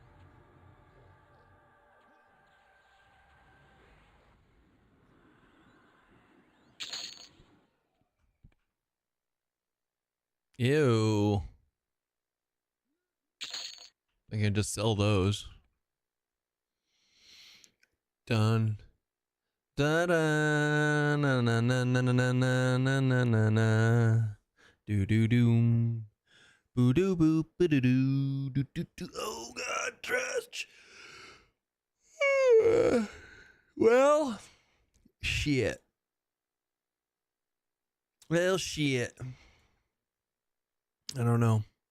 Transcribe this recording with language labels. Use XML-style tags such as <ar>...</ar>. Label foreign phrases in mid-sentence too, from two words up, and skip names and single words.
<en>Ew. I can just sell those. Done. Da da na na na na na na na na na na. Do do doom. Boo doo boo boo doo doo doo doo doo. Oh God, trash. Well, shit. Well, shit. I don't know.</en>